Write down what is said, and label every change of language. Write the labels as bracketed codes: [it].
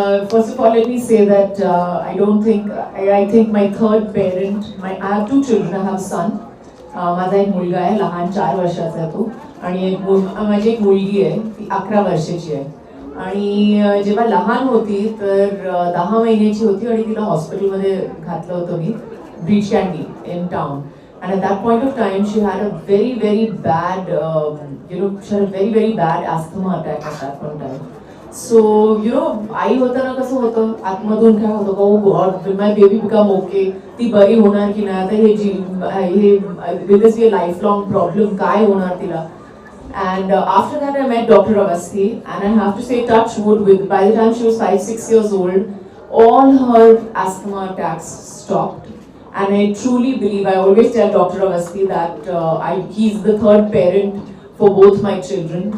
[en] First of all, let me say that I think my third parent, I have two children. I have a son. [mr] माझा एक मुलगा आहे, लहान 4 वर्षाचा आहे तो, आणि माझी एक मुलगी आहे, ती 11 वर्षाची आहे. आणि जेव्हा लहान होती तर 10 महिन्याची होती आणि तिला हॉस्पिटलमध्ये घातलं होतं मी, Breach Candy in town. [en] And at that point of time, she had a very bad, she had a very bad asthma attack at that point of time. So, [mr] आई होताना कसं होतं, आतमधून काय होतं, [en] oh God, will my baby become okay? [mr] ती बरी होणार की नाही, आता हे [en] will this be a lifelong problem, [mr] काय होणार तिला? [en] And after that I met Dr. Avasthi, and I have to say, touch wood, by the time she was 5-6 years old, all her asthma attacks stopped. And I truly believe, I always tell Dr. Avasthi that he's the third parent for both my children.